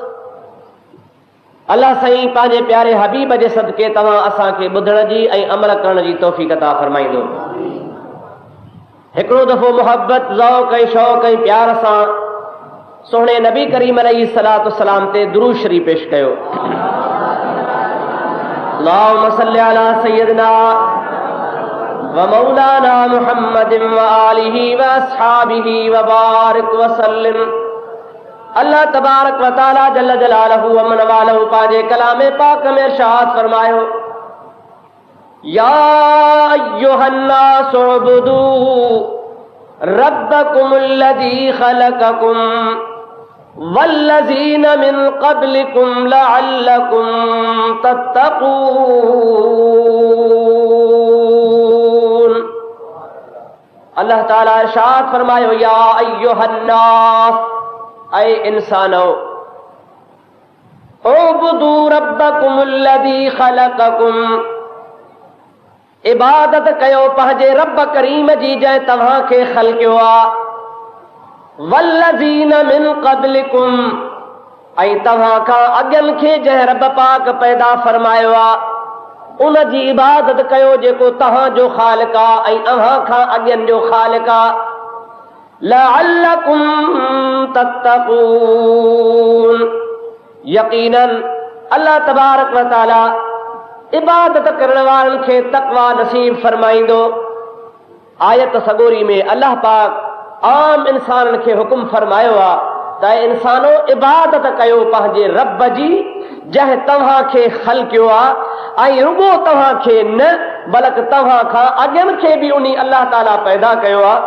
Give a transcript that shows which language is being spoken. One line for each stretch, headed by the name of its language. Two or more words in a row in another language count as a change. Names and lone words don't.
Sindhi: अल्लाह साईं पंहिंजे प्यारे हबीब जे सदके तव्हां असांखे ॿुधण जी ऐं अमल करण जी तौफ़ीक़ अता फरमाईंदो। हिकिड़ो दफ़ो मोहब्बत ज़ौक़ ऐं शौक़ ऐं प्यार सां सोहणे नबी करीम अलैहिस्सलातु वस्सलाम ते दुरूद शरीफ़ पेश कयो।
Arabic: اللهم صل على سيدنا ومولانا محمد وآله وأصحابه وبارك وسلم. الله تبارك وتعالى جل جلاله وعم نواله
Sindhi: पंहिंजे कलाम पाक में इरशाद फरमायो,
Arabic: يا أيها الناس اعبدوا ربكم الذي خلقكم والذين من قبلكم لعلكم تتقون.
Sindhi: अल्लाह ताला इरशाद फरमायो,
Arabic: يا أيها الناس,
Sindhi: ऐ इंसानो,
Arabic: اعبدوا ربكم الذي خلقكم,
Sindhi: इबादत कयो पंहिंजे रब करीम जी जंहिं तव्हांखे ख़ल्क़ियो आहे।
Arabic: والذين من قبلكم,
Sindhi: ऐं तव्हां खां अॻियनि खे जंहिं रब पाक पैदा फरमायो आहे उन जी इबादत कयो जेको तव्हांजो ख़ालिक़ आहे ऐं अव्हां खां अॻियनि जो ख़ालिक़ आहे।
Arabic: لعلكم تتقون,
Sindhi: यकीनन
Arabic: الله تبارك وتعالى
Sindhi: इबादत करण वारनि खे तक़वा नसीब फरमाईंदो। आयत सगोरी में अल्लाह पाक आम इंसाननि खे हुकुम फरमायो आहे त इंसानो इबादत कयो पंहिंजे रब जी जंहिं तव्हांखे ख़ल्क़ियो आहे ऐं रुगो तव्हांखे न बल्कि तव्हां खां अॻियनि खे बि उन अल्लाह ताला पैदा कयो आहे।